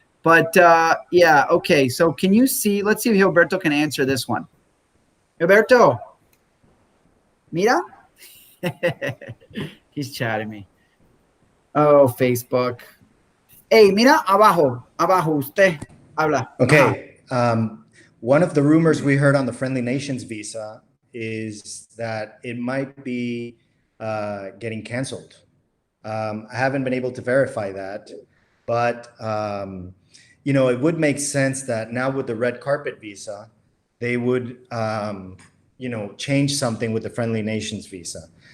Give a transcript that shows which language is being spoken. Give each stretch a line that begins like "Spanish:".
English: But yeah, okay. So can you see? Let's see if Gilberto can answer this one. Gilberto, mira, he's chatting me. Oh, Facebook.
Spanish: Hey, mira, abajo, usted habla.
English: Okay. One of the rumors we heard on the Friendly Nations visa is that it might be getting canceled. I haven't been able to verify that, but you know, it would make sense that now with the red carpet visa, they would you know, change something with the Friendly Nations visa.